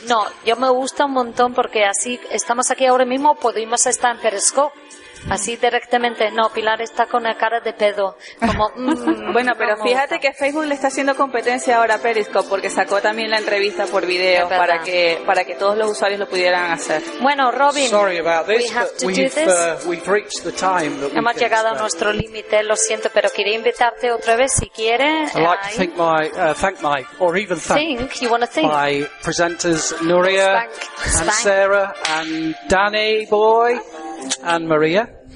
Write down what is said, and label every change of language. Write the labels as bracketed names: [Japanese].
[Spanish] No, yo me gusta un montón porque así estamos aquí ahora mismo, podemos estar en Periscope. Así directamente, no, Pilar está con la cara de pedo. Como, bueno, pero fíjate que Facebook le está haciendo competencia ahora a Periscope porque sacó también la entrevista por video para que todos los usuarios lo pudieran hacer. Bueno, Robin, [English] sorry about this, we've reached the time that [Spanish] hemos llegado a nuestro límite, lo siento, pero quería invitarte otra vez si quieres. [English] I'd like to thank my, thank you want to thank my presenters Nuria and Sarah and Danny Boy and Maria.